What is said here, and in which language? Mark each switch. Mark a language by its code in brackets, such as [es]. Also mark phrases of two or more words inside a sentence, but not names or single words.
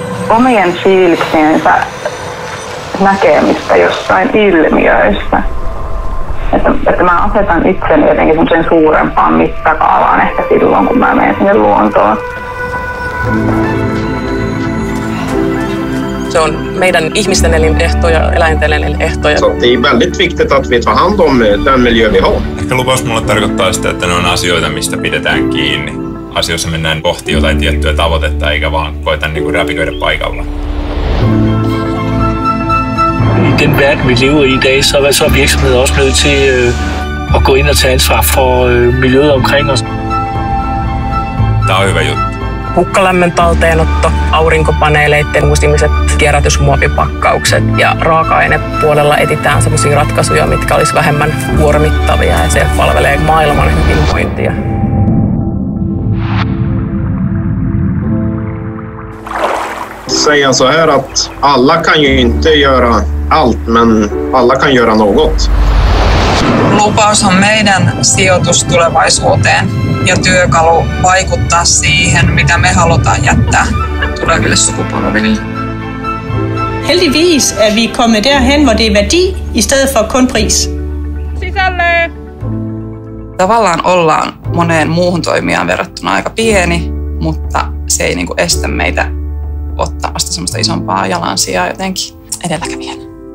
[fi] omien fiiliksiensä näkemistä jossain ilmiöissä. Että mä asetan itseni jotenkin semmoisen suurempaan mittakaavaan ehkä silloin, kun mä menen sinne luontoon. Se on meidän ihmisten elinehtoja, eläinten elinehtoja. [sv] Så det är väldigt viktigt att vi tar hand om den miljö vi har. [fi] Ehkä lupaus mulle tarkoittaa sitä, että ne on asioita, mistä pidetään kiinni. Asioissa mennään kohti jotain tiettyä tavoitetta, eikä vaan koeta räpiköidä paikalla. [da] I den verden, vi lever i dag, så er virksomheder også nødt til at gå ind og tage ansvar for miljøet omkring os. [fi] Tämä on hyvä juttu. Hukkalämmön talteenotto, aurinkopaneeleiden uusimiset, kierrätysmuovipakkaukset ja raaka-ainepuolella etsitään sellaisia ratkaisuja, mitkä olisi vähemmän kuormittavia ja se palvelee maailman hyvinvointia. [sv] Säga så här att alla kan ju inte göra allt, men alla kan göra något. [fi] Lupaus on meidän sijoitus tulevaisuuteen ja työkalu vaikuttaa siihen, mitä me halutaan jättää tuleville sukupolville. [da] Heldigvis er vi kommet derhen, hvor det er værdi i stedet for kun pris. [fi] Sisälle! Tavallaan ollaan moneen muuhun toimijaan verrattuna aika pieni, mutta se ei estä meitä ottamasta semmoista isompaa jalansijaa jotenkin edelläkävijänä.